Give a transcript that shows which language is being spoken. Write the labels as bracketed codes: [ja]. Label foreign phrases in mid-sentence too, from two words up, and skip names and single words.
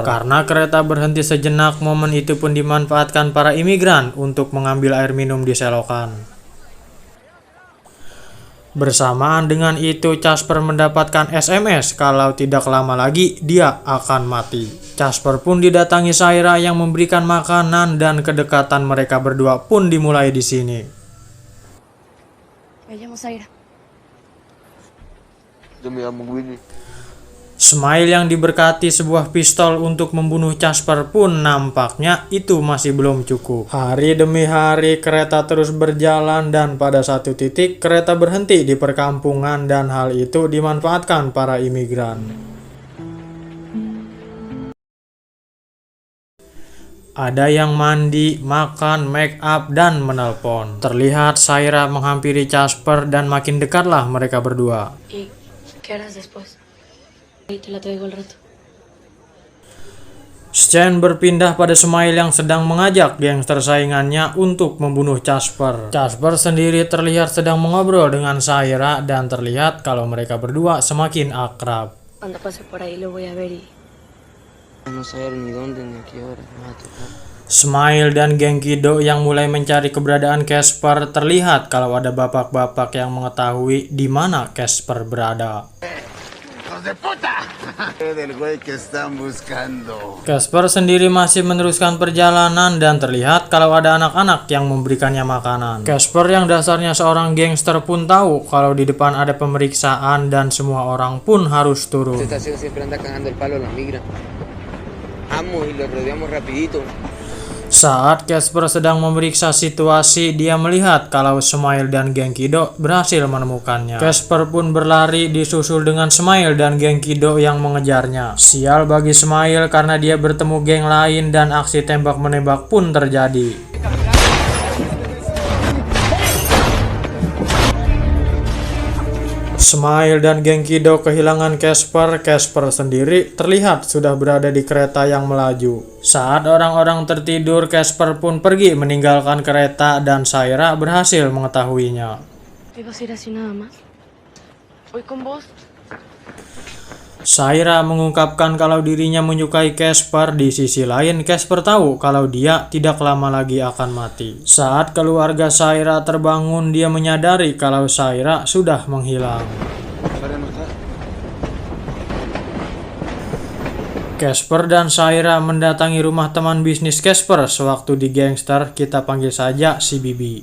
[id] Karena kereta berhenti sejenak, momen itu pun dimanfaatkan para imigran untuk mengambil air minum di selokan. Bersamaan dengan itu, Casper mendapatkan SMS kalau tidak lama lagi dia akan mati. Casper pun didatangi Saira yang memberikan makanan dan kedekatan mereka berdua pun dimulai di sini. [es] Me llamo Zaira. Yo me llamo Willy. [id] Smile yang diberkati sebuah pistol untuk membunuh Casper pun nampaknya itu masih belum cukup. Hari demi hari kereta terus berjalan dan pada satu titik kereta berhenti di perkampungan dan hal itu dimanfaatkan para imigran. Ada yang mandi, makan, [en] make up, [id] dan menelpon. Terlihat Saira menghampiri Casper dan makin dekatlah mereka berdua. [es] ¿Y qué harás después? Ahí te la traigo al rato. [id] Scene berpindah pada Smile yang sedang mengajak gangster saingannya untuk membunuh Casper. Casper sendiri terlihat sedang mengobrol dengan Saira dan terlihat kalau mereka berdua semakin akrab. [es] Cuando pase por ahí lo voy a ver y... No saber ni dónde ni a qué hora me va a tocar. [id] Smile dan geng Kido yang mulai mencari keberadaan Casper terlihat kalau ada bapak-bapak yang mengetahui di mana Casper berada. [es] ¡Hijos de puta! Del güey que están buscando. [id] Casper sendiri masih meneruskan perjalanan dan terlihat kalau ada anak-anak yang memberikannya makanan. Casper yang dasarnya seorang gangster pun tahu kalau di depan ada pemeriksaan dan semua orang pun harus turun. [es] Esta estación siempre anda cagando el palo a la migra. Vamos y lo rodeamos rapidito. [id] Saat Casper sedang memeriksa situasi, dia melihat kalau Smile dan geng Kido berhasil menemukannya. Casper pun berlari disusul dengan Smile dan geng Kido yang mengejarnya. Sial bagi Smile karena dia bertemu geng lain dan aksi tembak-menembak pun terjadi. Smile dan geng Kido kehilangan Casper. Casper sendiri terlihat sudah berada di kereta yang melaju. Saat orang-orang tertidur, Casper pun pergi meninggalkan kereta dan Saira berhasil mengetahuinya. [es] ¿Ibas a ir así nada más? ¿Voy con vos? [id] Saira mengungkapkan kalau dirinya menyukai Casper. Di sisi lain, Casper tahu kalau dia tidak lama lagi akan mati. Saat keluarga Saira terbangun, dia menyadari kalau Saira sudah menghilang. Casper dan Saira mendatangi rumah teman bisnis Casper sewaktu di gangster, kita panggil saja si Bibi.